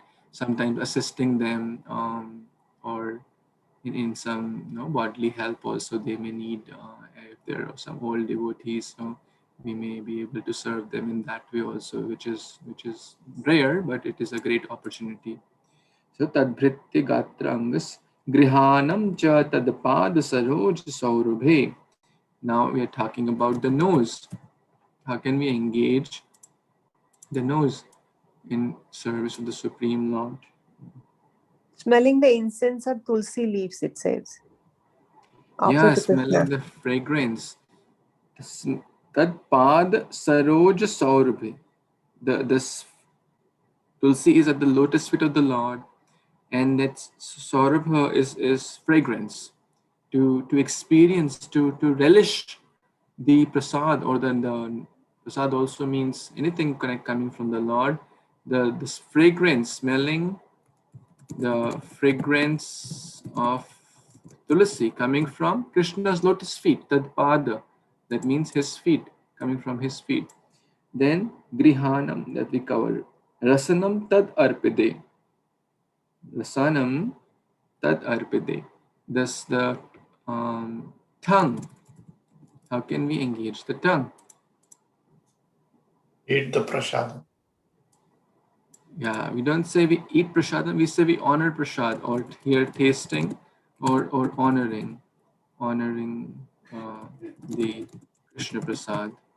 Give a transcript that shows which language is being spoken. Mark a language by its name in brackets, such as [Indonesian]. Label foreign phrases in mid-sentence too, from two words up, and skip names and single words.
[English] Sometimes assisting them or in some bodily help also they may need. If there are some old devotees, so we may be able to serve them in that way also, which is rare, but it is a great opportunity. [Sanskrit] So tadbhritya gatrangas grihanam cha tadpad saroj saurabhe. [English] Now we are talking about the nose. How can we engage the nose in service of the Supreme Lord? Smelling the incense or tulsi leaves, it says. Yeah, To smelling Krishna. the fragrance. [Sanskrit] Tadpad saroj saurabhe. [English] The tulsi is at the lotus feet of the Lord, and that saurabha is fragrance. To experience, to relish the prasad, or the prasad also means anything coming from the Lord. This fragrance, smelling the fragrance of tulasi coming from Krishna's lotus feet, tadpada, that means his feet, coming from his feet. Then grihanam, that we cover, [Sanskrit] rasanam tad arpide, rasanam tad arpide. [English] Thus the Tongue. How can we engage the tongue? Eat the prasadam. Yeah, we don't say we eat prasadam, we say we honor prasad, or here tasting or honoring the Krishna Prasad.